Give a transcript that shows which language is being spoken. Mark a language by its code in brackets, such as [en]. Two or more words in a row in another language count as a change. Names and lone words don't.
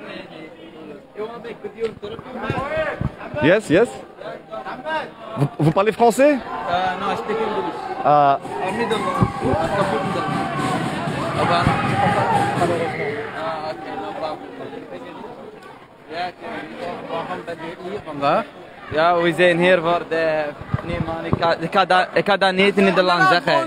[en] Yes, yes. [fr] Vous parlez français? [en] No, I speak English. [nl] Ja, we zijn hier voor de... Nee man, ik ga dat niet in Nederlands zeggen.